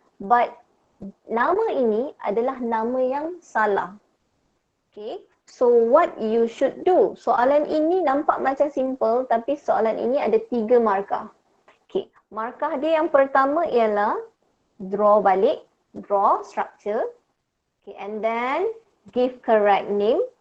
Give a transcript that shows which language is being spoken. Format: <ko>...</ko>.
<ms>But nama ini adalah nama yang salah.</ms> <en>Okay, so what you should do?</en> <ms>Soalan ini nampak macam simple tapi soalan ini ada 3 markah. Okay, markah dia yang pertama ialah draw balik,</ms> <en>draw structure. Okay, and then give correct name.</en>